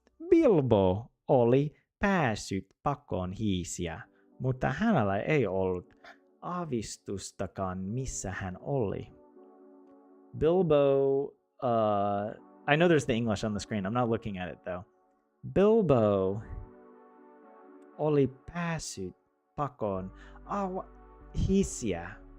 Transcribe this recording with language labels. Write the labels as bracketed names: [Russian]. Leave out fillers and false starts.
[Finnish] Bilbo oli päässyt pakoon hiisiä, mutta hänellä ei ollut aavistustakaan missä hän oli. [English] Bilbo, I know there's the English on the screen. I'm not looking at it though. [Finnish] Bilbo oli päässyt pakoon hiisiä.